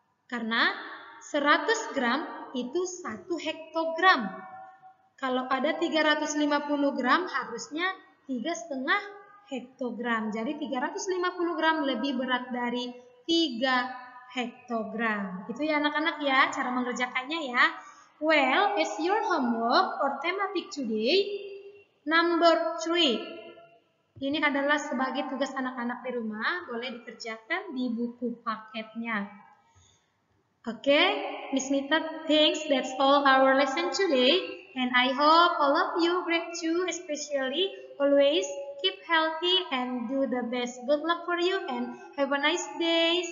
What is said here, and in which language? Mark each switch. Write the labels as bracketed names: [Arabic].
[Indonesian] Karena 100 gram itu 1 hektogram. Kalau ada 350 gram harusnya 3,5 hektogram. Jadi 350 gram lebih berat dari 3 hektogram. Itu ya anak-anak ya, cara mengerjakannya ya. [English] Well, as your homework for thematic today, number 3. [Indonesian] Ini adalah sebagai tugas anak-anak di rumah, boleh dikerjakan di buku paketnya. [English] Okay, Miss Mita thinks that's all our lesson today, and I hope all of you, grade 2 especially, always keep healthy and do the best. Good luck for you and have a nice day.